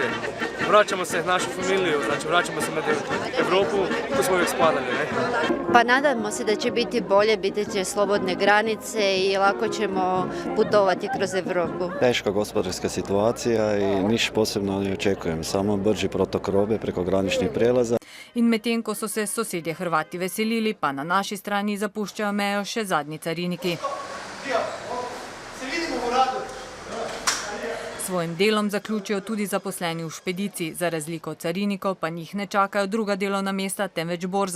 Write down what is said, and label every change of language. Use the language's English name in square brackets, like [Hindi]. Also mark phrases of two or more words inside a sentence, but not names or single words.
[Croatian] Vračamo se v našo familiju, znači vraćamo se med Evropu, tu smo uvijek spadali. Pa nadamo se da će biti bolje, biti će slobodne granice i lako ćemo putovati kroz Evropu. Teška gospodarska situacija i niš posebno ne očekujem, samo brži protok robe preko graničnih prijelaza. [Slovenian] In medtem, ko so se sosedje Hrvati veselili, pa na naši strani zapuščajo mejo še zadnji cariniki. Svojim delom zaključijo tudi zaposleni v špediciji. Za razliko od carinikov pa njih ne čakajo druga delovna mesta, temveč borza.